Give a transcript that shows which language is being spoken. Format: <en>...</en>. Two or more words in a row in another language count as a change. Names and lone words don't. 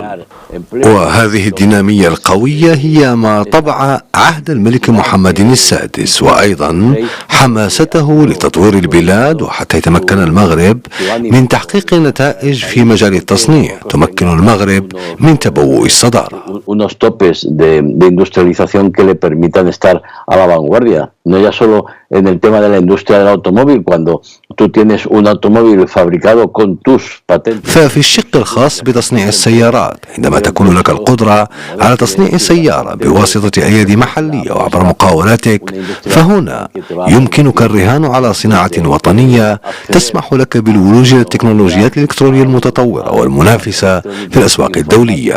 <ar>وهذه الدينامية القوية هي ما طبع عهد الملك محمد السادس، وأيضا حماسته لتطوير البلاد، وحتى يتمكن المغرب من تحقيق نتائج في مجال التصنيع تمكن المغرب من تبوء الصدارة.</ar> <es>Topes de industrialización que le permitan estar a la vanguardia, no ya solo en el tema de la industria del automóvil, cuando tú tienes un automóvil fabricado con tus patentes.</es> <ar>ففي الشق الخاص بتصنيع السيارات، عندما تكون لك القدرة على تصنيع سيارة بواسطة أيادي محلية وعبر مقاولاتك، فهنا يمكنك الرهان على صناعة وطنية تسمح لك بالولوج إلى التكنولوجيات الإلكترونية المتطورة والمنافسة في الأسواق الدولية.</ar>